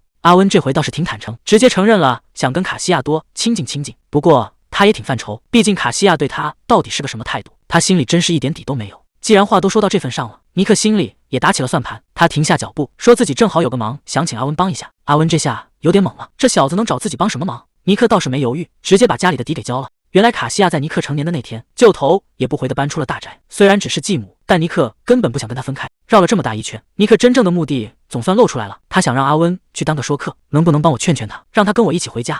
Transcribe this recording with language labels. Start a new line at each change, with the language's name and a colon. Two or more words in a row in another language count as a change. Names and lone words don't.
Chinese: 阿溫這回倒是挺坦誠，直接承認了想跟卡西亞多親近親近，不過他也挺犯愁，畢竟卡西亞對他到底是個什麼態度，他心裡真是一點底都沒有。既然話都說到這份上了，尼克心裡也打起了算盤，他停下腳步，說自己正好有個忙想請阿溫幫一下。阿溫這下有點懵了，這小子能找自己幫什麼忙？尼克倒是沒猶豫，直接把家裡的底給交了。原來卡西亞在尼克成年的那天，就頭也不回地搬出了大宅。雖然只是繼母，但尼克根本不想跟他分開。繞了這麼大一圈，尼克真正的目的總算露出來了，他想讓阿溫去當個說客，能不能幫我勸勸他，讓他跟我一起回家？